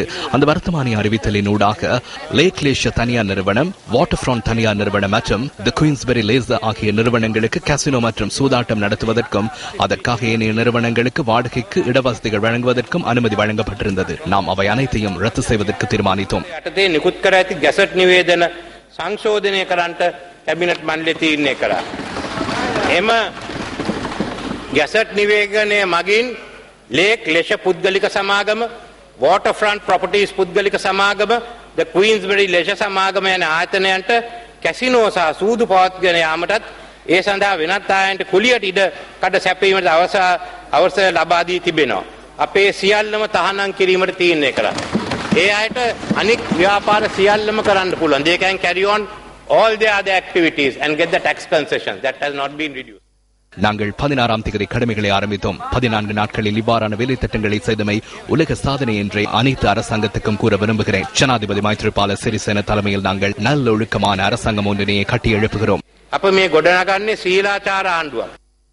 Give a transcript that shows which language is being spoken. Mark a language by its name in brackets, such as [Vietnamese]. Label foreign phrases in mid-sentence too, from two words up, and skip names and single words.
[Tamil] அந்த வர்த்தமானி அறிவித்தலின் ஊடாக லேக் லேஷ தனியார் நிறுவனம், வாட்டர் ஃப்ரண்ட் தனியார் நிறுவனம் மற்றும் தி குயின்ஸ்பெரி லேசர் ஆகிய நிறுவனங்களுக்கு காசினோ மற்றும் சூதாட்டம் நடத்துவதற்கும் அதற்காக ஏனைய நிறுவனங்களுக்கு வாடகை இடவசதிகள் வழங்குவதற்கும் அனுமதி வழங்கப்பட்டிருந்தது. நாம் அவை அனைத்தையும் ரத்து செய்வதற்கு தீர்மானித்தோம். [Sinhala] නිකුත් කර ඇති ගැසට් නිවේදන සංශෝධනය කරන්නට කැබිනට් මණ්ඩලය තීරණය කළා. එම ගැසට් නිවේදනය මගින් ලේක් ලේෂ පුද්ගලික සමාගම, වෝටර් ෆ්‍රන්ට් ප්‍රොපර්ටිස් පුද්ගලික සමාගම, ද ක්වීන්ස්බරි ලේෂ සමාගම යන ආයතනයන්ට කැසිනෝ සහ සූදු පවත්වාගෙන යාමටත් ඒ සඳහා වෙනත් ආයතනට කුලියට ඉඩ කඩ සැපීමට අවසර ලබා දී තිබෙනවා. අපේ සියල්ලම තහනම් කිරීමට තීරණය කළා. ඒ අයට අනික් ව්‍යාපාර සියල්ලම කරන්න පුළුවන්. [English] They can carry on all their other activities and get the tax concessions. That has not been reduced. [Tamil] நாங்கள் 16ஆம் தேதி கடமைகளை ஆரம்பித்தோம். 14 நாட்களில் இவ்வாறான வேலை திட்டங்களை செய்தமை உலக சாதனை என்றே அனைத்து அரசாங்கத்துக்கும் கூற விரும்புகிறேன். ஜனாதிபதி மைத்ரிபால சிறிசேன தலைமையில் நாங்கள் நல்லொழுக்கமான அரசாங்கம் ஒன்றினை கட்டி எழுப்புகிறோம். [Sinhala] අප මේ ගොඩනගන්නේ සීලාචාර ආණ්ඩුවක්.